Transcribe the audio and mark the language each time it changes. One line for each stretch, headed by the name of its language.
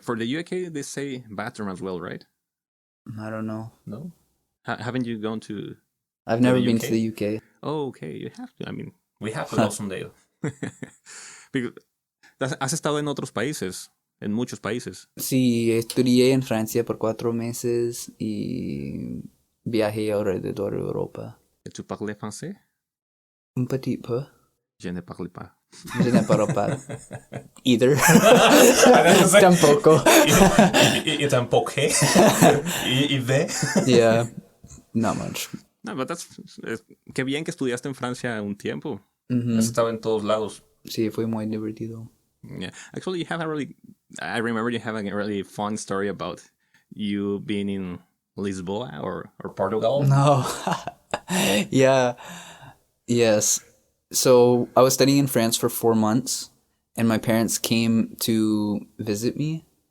English: For the UK, they say bathroom as well, right? I don't know. No? Haven't you gone to... I've never been to the UK. Oh, okay. You have to. I mean, we have to go someday.
Spanish: Because has estado en otros países. En muchos países. Sí, estudié en Francia por 4 meses y viajé alrededor de Europa.
French: Tu parles français? Un petit peu. Je ne parle pas Je ne parle pas. Either. Tampoco.
Spanish: Y tampoco. Y de.
English: Yeah, not much. No, but that's...
Spanish: Qué bien que estudiaste en Francia un tiempo. Mm-hmm. Has estado en todos lados. Sí, fue muy divertido.
English: Yeah. Actually, you have a really... I remember you have a really fun story about you being in Lisboa or Portugal. No. Yeah. Yes. So I was studying in France for 4 months, and my parents came to visit me.